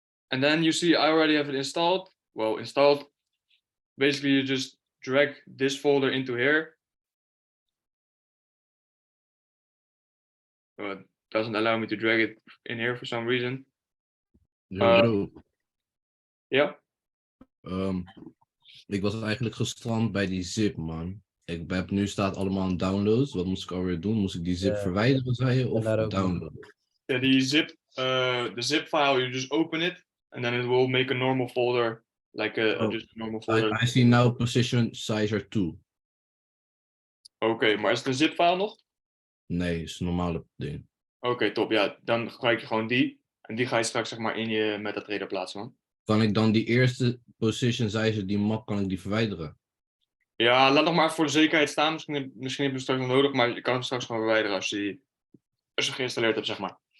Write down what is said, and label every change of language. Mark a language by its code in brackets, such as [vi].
[en] And then you see I already have it installed. Well, installed. Basically, you just drag this folder into here. It doesn't allow me to drag it in here for some reason. Yo, bro. [nl] Ja? Ik was eigenlijk gestrand bij die zip, man. Ik heb nu staat allemaal downloads. Wat moest ik alweer doen? Moest ik die zip verwijderen, zei je? Of daar ook downloaden? [en] Yeah, the zip file, you just open it and then it will make a normal folder, like just a normal folder. I see now Positionsize 2. [nl] Oké, maar is het een zip file nog? Nee, is een normale ding. Oké, top. Ja, dan gebruik je gewoon die. En die ga je straks zeg maar in je MetaTrader plaatsen, man. Kan ik dan die eerste Positionsize, die map, kan ik die verwijderen? Ja, laat nog maar voor de zekerheid staan. Misschien heb je het straks nog nodig, maar je kan hem straks gewoon verwijderen als je geïnstalleerd hebt, zeg maar.